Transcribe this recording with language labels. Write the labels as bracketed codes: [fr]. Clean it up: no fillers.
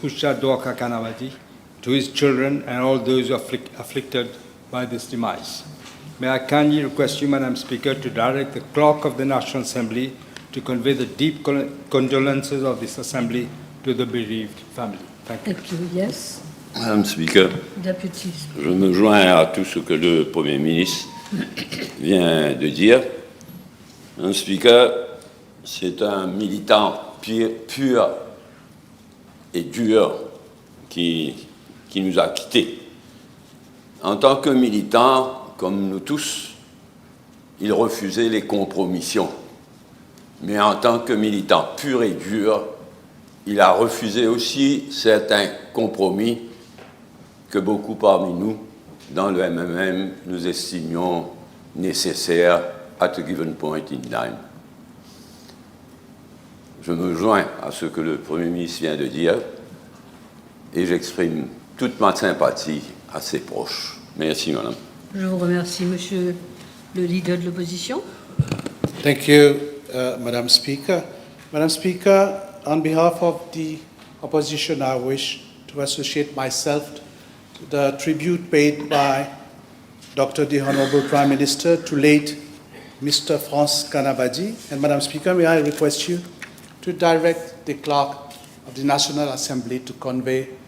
[en] Usha Dwaka Canabati, to his children and all those who are afflicted by this demise. May I kindly request you, Madam Speaker, to direct the Clerk of the National Assembly to convey the deep condolences of this Assembly to the bereaved family. Thank you. Thank you. Yes. Madame Speaker, Deputy. [fr] je me joins à tout ce que le Premier ministre vient de dire. Madame Speaker, c'est un militant pur et dur qui nous a quittés. En tant que militant, comme nous tous, il refusait les compromissions. Mais en tant que militant pur et dur, il a refusé aussi certains compromis que beaucoup parmi nous, dans le MMM, nous estimions nécessaires [en] at a given point in time. [fr] Je me joins à ce que le Premier ministre vient de dire et j'exprime toute ma sympathie à ses proches. Merci, Madame. Je vous remercie, Monsieur le leader de l'opposition. [en] Thank you, Madam Speaker. Madam Speaker, on behalf of the opposition, I wish to associate myself to the tribute paid by Dr. the Honorable Prime Minister to late Mr. France Canabati. And Madam Speaker, may I request you to direct the Clerk of the National Assembly to convey